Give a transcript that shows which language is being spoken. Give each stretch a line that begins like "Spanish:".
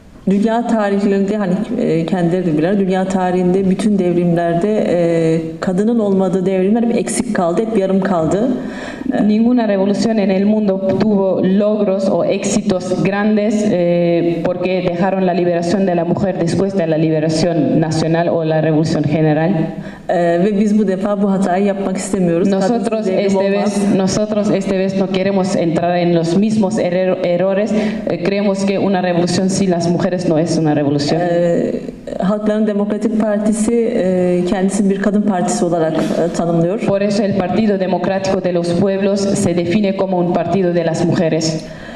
Turkish: Dünya tarihinde hani kendileri de bilir, dünya tarihinde bütün devrimlerde kadının olmadığı devrimler hep eksik kaldı, hep yarım kaldı.
Spanish: Ninguna revolución en el mundo tuvo logros o éxitos grandes porque dejaron la liberación de la mujer después de la liberación nacional o la revolución general.
Turkish: Ve biz bu defa bu hatayı yapmak istemiyoruz.
Spanish: Nosotros esta vez no queremos entrar en los mismos errores. Creemos que una revolución sin las mujeres no es una revolución.
Turkish: Halkların Demokratik Partisi kendisini bir kadın partisi olarak tanımlıyor.
Spanish: Por eso el Partido Democrático de los Pueblos se define como un partido de las mujeres.